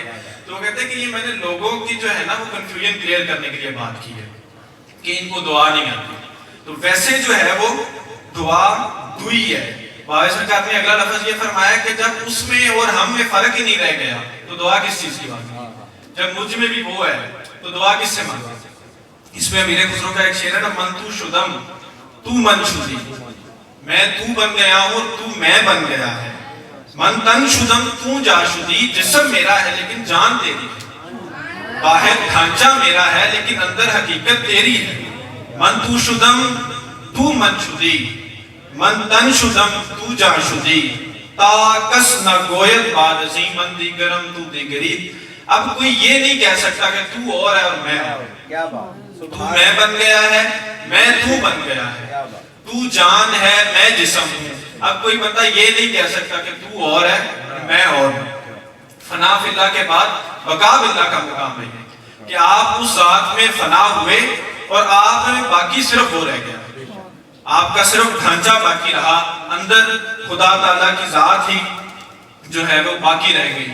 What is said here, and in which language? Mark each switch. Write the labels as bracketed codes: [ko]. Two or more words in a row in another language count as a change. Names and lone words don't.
[ur] تو وہ کہتے ہیں کہ یہ میں نے لوگوں کی جو ہے نا وہ کنفیوژن کلیئر کرنے کے لیے بات کی ہے کہ ان کو دعا نہیں آتی. تو ویسے جو ہے وہ دعا دعائی ہے. بابا سرکار نے اگلا لفظ یہ فرمایا کہ جب اس میں اور ہم میں فرق ہی نہیں رہ گیا تو دعا کس چیز کی بات ہے. جب مجھ میں بھی وہ ہے تو دعا کس سے مانگا. اس میں امیر خسرو کا ایک شعر ہے نا، [fa] من تو شدم تو من شدی، [ur] میں تو بن گیا ہوں تو میں بن گیا ہے. [fa] من تن شدم تو جا شدی، [ur] جسم میرا ہے لیکن جان تیری ہے، باہر ڈھانچہ میرا ہے لیکن اندر حقیقت تیری ہے. [fa] من تو شدم تو من شدی، من تن شدم تو جا شدی، تا کس نہ گوید بعد ازیں من دیگرم تو دیگری. [ur] اب کوئی یہ نہیں کہہ سکتا کہ تو اور ہے اور میں اور. تو میں بن گیا ہے، میں تو بن گیا ہے، تو جان ہے میں جسم ہوں. اب کوئی بندہ یہ نہیں کہہ سکتا کہ تو اور ہے میں اور ہوں. [ar] فنا فی اللہ [ur] کے بعد [ar] بقا باللہ [ur] کا مقام ہے کہ آپ اس ذات میں فنا ہوئے اور آپ میں باقی صرف وہ رہ گیا، آپ کا صرف ڈھانچہ باقی رہا، اندر خدا تعالیٰ کی ذات ہی جو ہے وہ باقی رہ گئی.